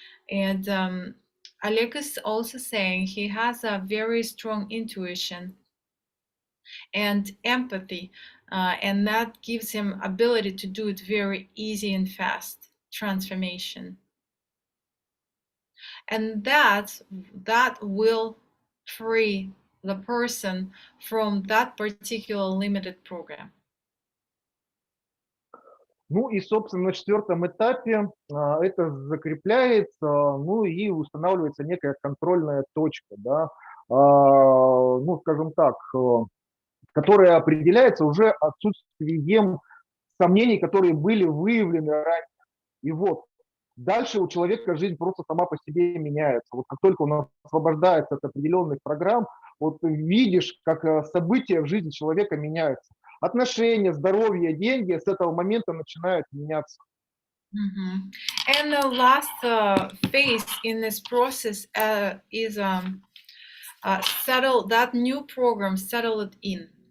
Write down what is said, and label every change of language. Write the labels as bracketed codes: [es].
[en] And Oleg is also saying he has a very strong intuition and empathy, and that gives him ability to do it very easy and fast transformation, and that will free the person from that particular limited program. [ru] Ну и, собственно, на четвертом этапе это закрепляется, ну и устанавливается некая контрольная точка, да, ну, скажем так, которая определяется уже отсутствием сомнений, которые были выявлены ранее. И вот дальше у человека жизнь просто сама по себе меняется. Вот как только он освобождается от определенных программ, вот видишь, как события в жизни человека меняются. Отношения, здоровье, деньги с этого момента начинают меняться. Mm-hmm. [en] And the last phase in this process is settle that new program, settle it in.